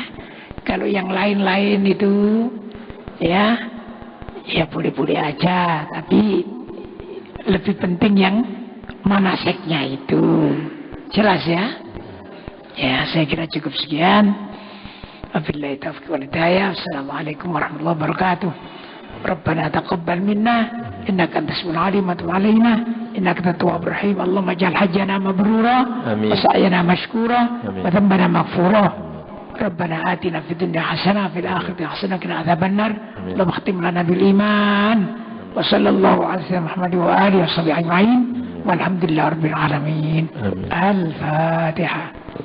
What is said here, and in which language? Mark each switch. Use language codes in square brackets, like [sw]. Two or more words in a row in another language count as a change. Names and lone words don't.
[id] Kalau yang lain-lain itu ya boleh-boleh aja, tapi lebih penting yang manasiknya itu. Jelas ya? Ya, saya kira cukup sekian. [ar] وبالله التوفيق والهداية. السلام عليكم ورحمة الله وبركاته. ربنا تقبل منا إنك أنت السميع العليم وتب علينا إنك أنت التواب الرحيم. اللهم اجعل حجنا مبرورا وسعينا مشكورا وذنبنا مغفورا. ربنا آتنا في الدنيا حسنة وفي الآخرة حسنة وقنا عذاب النار. اللهم اختم لنا بالإيمان. وصلى الله على سيدنا محمد وعلى آله وصحبه أجمعين. والحمد لله رب العالمين. الفاتحة.